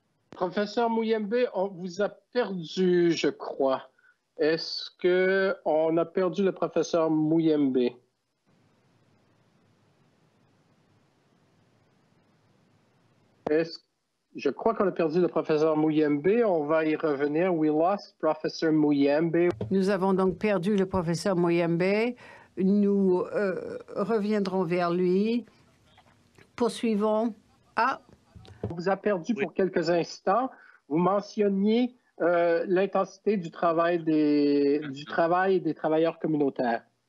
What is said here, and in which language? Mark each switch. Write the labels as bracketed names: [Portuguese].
[French] Professeur Muyembe, on vous a perdu, je crois. Est-ce qu'on a perdu le professeur Muyembe? Je crois qu'on a perdu le professeur Muyembe. On va y revenir. [English] We lost Professor Muyembe. [French] Nous avons donc perdu le professeur Muyembe. Nous reviendrons vers lui. Poursuivons. Ah! On vous a perdu pour quelques instants. Vous mentionniez l'intensité du travail et des travailleurs communautaires.